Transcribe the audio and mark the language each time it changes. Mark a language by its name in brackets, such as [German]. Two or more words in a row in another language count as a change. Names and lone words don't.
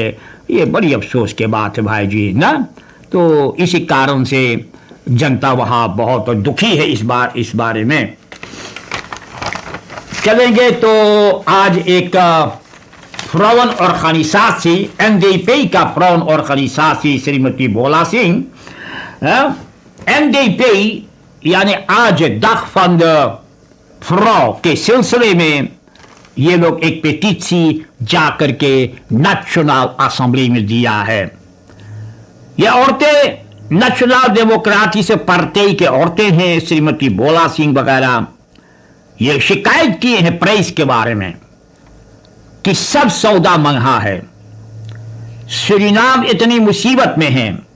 [Caribbean Hindustani] ये बड़ी अफसोस की बात है भाई जी ना। तो इसी कारण से जनता वहाँ बहुत दुखी है इस बारे में। चलेंगे तो आज एक vrouwenorganisatie, NDP का vrouwenorganisatie श्रीमती भोला सिंह, NDP यानी आज [Dutch] dag van de vrouw [Caribbean Hindustani] के सिलसिले में ये लोग एक पेटिशी जाकर के नेशनल असेंबली में दिया है। ये औरतें नेशनल डेमोक्रेटिक पार्टी के औरतें हैं, श्रीमती भोला सिंह वगैरह, ये शिकायत किए हैं प्रेस के बारे में कि सब सौदा महंगा है, सूरीनाम इतनी मुसीबत में है।